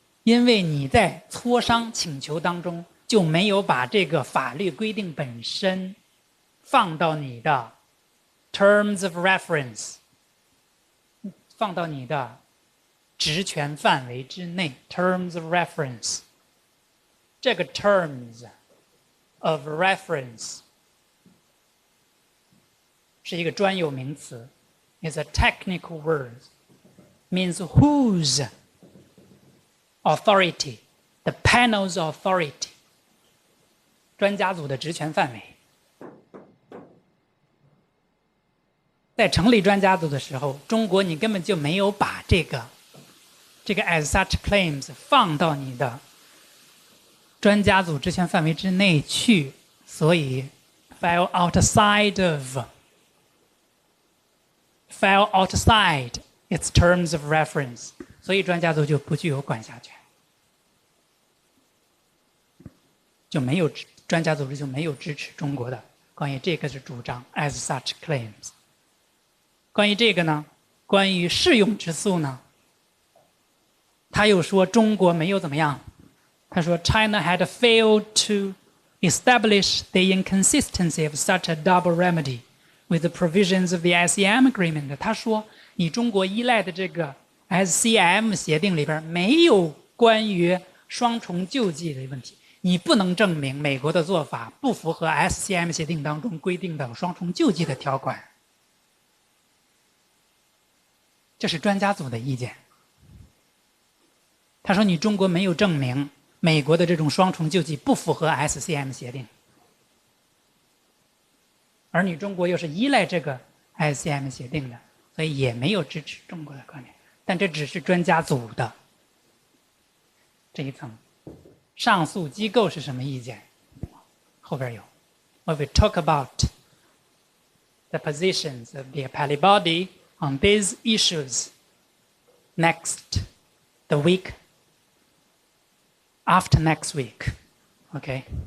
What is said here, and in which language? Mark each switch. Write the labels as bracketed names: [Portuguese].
[Chinese] 因为你在磋商请求当中就没有把这个法律规定本身放到你的 terms of reference， 放到你的职权范围之内 terms of reference。这个 [English] terms of reference [Chinese] 是一个专有名词 [English] is a technical word, means whose authority, the panel's authority, [Chinese] 专家组的职权范围。在成立专家组的时候，中国你根本就没有把这个 as such claims 放到你的专家组职权范围之内去，所以 [English] fell outside its terms of reference， [Chinese] 所以专家组就不具有管辖权，专家组织就没有支持中国的关于这个是主张 as such claims。关于这个呢，关于适用之诉呢，他又说中国没有怎么样，他说 [English] China had failed to establish the inconsistency of such a double remedy with the provisions of the SCM agreement。 [Chinese] 他说你中国依赖的这个 SCM 协定里边没有关于双重救济的问题，你不能证明美国的做法不符合 SCM 协定当中规定的双重救济的条款。这是专家组的意见。他说你中国没有证明美国的这种双重救济不符合 SCM 协定。而你中国又是依赖这个 ICM 协定的，所以也没有支持中国的观点。但这只是专家组的这一层。上诉机构是什么意见？后边有。 [English] When we talk about the positions of the appellate body on these issues next, the week after next week. Okay?